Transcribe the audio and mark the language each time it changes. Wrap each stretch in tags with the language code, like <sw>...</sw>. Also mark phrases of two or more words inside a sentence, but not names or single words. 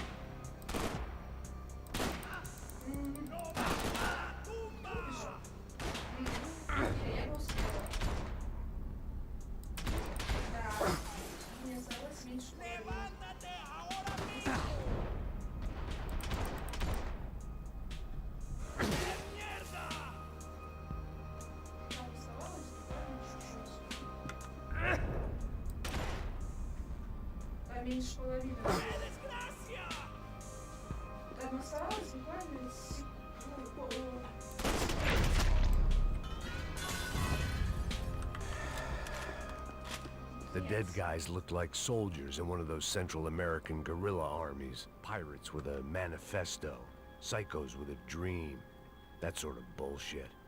<es>¡Levántate ahora mismo! ¡Mierda!</es> <ru>Меньше половины.</ru> <es>¡Qué desgracia!</es> <ru>Там оставалось буквально секунду.</ru> <en>The dead guys looked like soldiers in one of those Central American guerrilla armies. Pirates with a manifesto. Psychos with a dream. That sort of bullshit.</en>